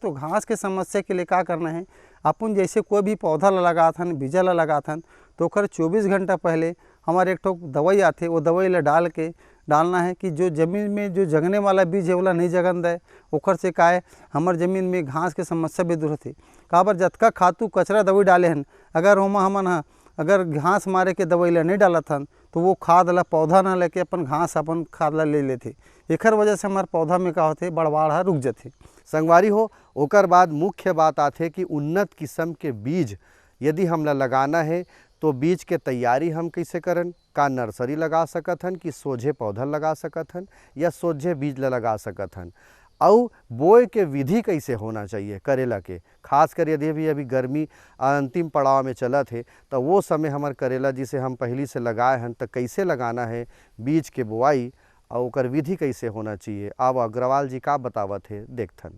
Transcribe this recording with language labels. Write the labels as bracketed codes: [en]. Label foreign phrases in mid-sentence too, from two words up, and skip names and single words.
[hne] तो घास के समस्या के लिए क्या करना है, अपन जैसे कोई भी पौधा ला लगाथन, बीजा ला लगाथन तो ओकर 24 घंटा पहले हमारे एक ठोक दवाई आते, वो दवाई ला डालना है कि जो ज़मीन में जो जगने वाला बीज है वाला नहीं जगन दे। ओकर से का है हमार ज़मीन में घास के समस्या भी दूर होती। काबर जतका खातू कचरा दवाई डाले हन अगर ओमा हमन अगर घास मारे के दवाई ला नहीं डालत हन तो वो खाद ला पौधा ना लेके अपन घास अपन खाद ला ले लेते। एकर वजह से हमारे पौधा में का होते बढ़वाड़ रुक जाते। संगवारी हो ओकर बाद मुख्य बात आथे कि उन्नत किस्म के बीज यदि हमला लगाना है तो बीज के तैयारी हम कैसे करन। का नर्सरी लगा सकत हन कि सोझे पौधा लगा सकत हन या सोझे बीज ला लगा सकत हन। और बोए के विधि कैसे होना चाहिए करेला के, खासकर यदि भी अभी गर्मी अंतिम पड़ाव में चला थे तो वो समय हमार करेला जिसे हम पहली से लगाए हैं तो कैसे लगाना है, बीज के बुआई और ओकर विधि कैसे होना चाहिए। अब अग्रवाल जी का बतावत है देखथन।